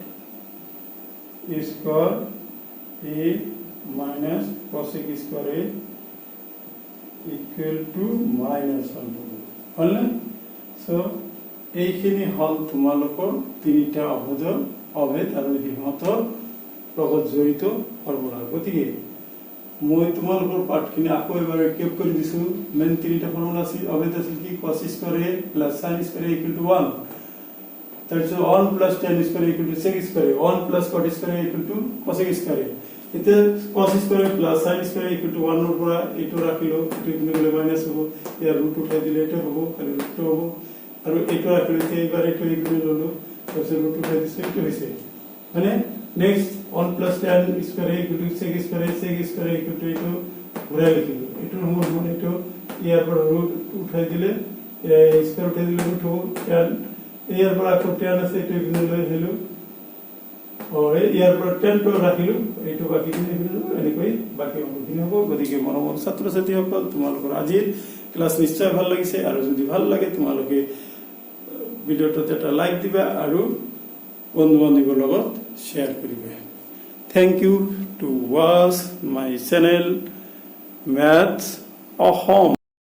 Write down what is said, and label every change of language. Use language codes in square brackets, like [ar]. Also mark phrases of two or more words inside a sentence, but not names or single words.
[en] square a minus cosec square a equal to minus 1 [as] হল সো এইখিনি হল তোমালোকৰ তিনিটা অভেদ আৰু সিহঁতৰ লগত জড়িত ফৰ্মুলা গতিকে মই তোমালোকৰ পাঠখিনি আকৌ এবাৰ ৰিকেপ কৰি দিছো মেন তিনিটা ফৰ্মুলা আছে অভেদ আছে কি [en] cos square a plus sin square a equal to 1 [as] তাৰপিছত [en] 1 plus tan square equal to sec square 1 plus cot square equal to cosec square [as] এতিয়া [en] cos square plus sin square equal to 1 [as] ৰ পৰা এটো ৰাখিলো এটো কিনে মাইনাস হ'ব ইয়াৰ ৰুট উঠাই দিলে এটা হ'ব আৰু ৰুট হ'ব আৰু এটো ৰাখিলে এইবাৰ এটো ইকুৱেল ললো তাৰপিছত ৰুট উঠাই দিছে এটো হৈছে মানে নেক্সট [en] 1 plus tan square equal to [as] sec square equal to এটো ঘূৰাই লিখিলো এটো মূল এটো ইয়াৰ পৰা ৰুট উঠাই দিলে স্কয়ার উঠাই দিলে ৰুট হ'ব tan ইয়াৰ পৰা আকৌ tan আছে এটো ইকুৱেল লৈ আহিলো ইয়াৰ পৰা 10 টো ৰাখিলো এইটো বাকি খিনি এনেকৈ বাকি অংকখিনি হ'ব গতিকে মৰমৰ ছাত্ৰ ছাত্ৰীসকল তোমালোকৰ আজিৰ ক্লাস নিশ্চয় ভাল লাগিছে আৰু যদি ভাল লাগে তোমালোকে ভিডিওটোত এটা লাইক দিবা আৰু বন্ধু বান্ধৱীৰ লগত শেয়াৰ কৰিবা [en] thank you to watch my channel [as] ম্যাথস অসম